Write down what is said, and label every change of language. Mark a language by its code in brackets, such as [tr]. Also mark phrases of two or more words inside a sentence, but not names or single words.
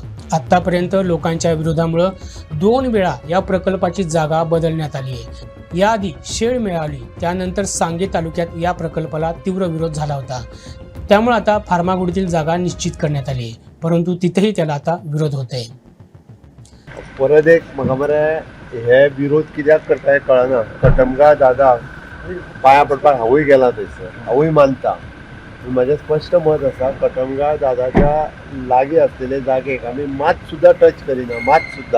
[mr] आत्तापर्यंत लोकांच्या विरोधामुळं 2 वेळा या प्रकल्पाची जागा बदलण्यात आली आहे. याआधी शेळ मिळाली, त्यानंतर सांगे तालुक्यात या प्रकल्पाला तीव्र विरोध झाला होता. त्यामुळे आता फार्मागुडीतील जागा निश्चित करण्यात आली आहे, परंतु तिथेही त्याला आता विरोध होत आहे. [kok] परत एक म्हाका मरे हे विरोध कित्याक करता हे कळना. कटमगाळ दादा पांया पडपाक हांवूय गेला थंयसर, हांवूय मानता. म्हजें स्पश्ट मत आसा कटमगाळ दादाच्या लागीं आसलेले जागेक आमी मात सुद्दां टच करिना, मात सुद्दां.